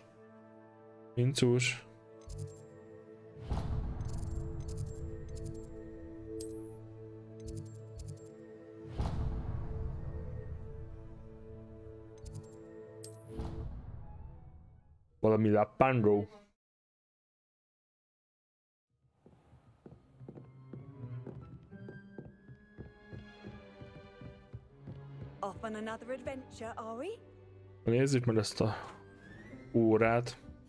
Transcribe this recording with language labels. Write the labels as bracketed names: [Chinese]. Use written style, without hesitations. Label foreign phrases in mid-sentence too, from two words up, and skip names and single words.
[Hungarian] Pincus. Valami lappangó. [English] Off on another adventure, are we? [Hungarian] Nézzük meg ezt a órát.